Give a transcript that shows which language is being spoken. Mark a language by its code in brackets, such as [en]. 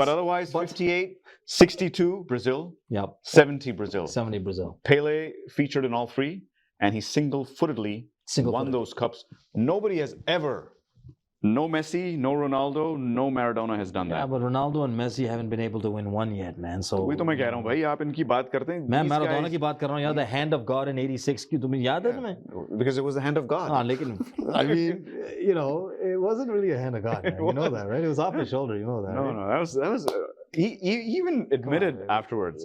[en] But otherwise, 58, 62, Brazil. Yep. 70, Brazil. 70, Brazil. Pele featured in all 3, and he single-footedly won those cups. Nobody has ever. No Messi, no Ronaldo, no Maradona has done that. Yeah, but Ronaldo and Messi haven't been able to win one yet, man. So [hi] वही तो मैं कह रहा हूँ भाई आप इनकी बात करते हैं. मैं Maradona की बात कर रहा हूँ यार. [en] The hand of God in '86 [hi] की तुम्हें याद है तुम्हें? [en] Because it was the hand of God. [hi] हाँ लेकिन [en] I mean you know it wasn't really a hand of God. Man. You know that, right? It was off his shoulder. You know that. No, right? no, that was. He even admitted afterwards.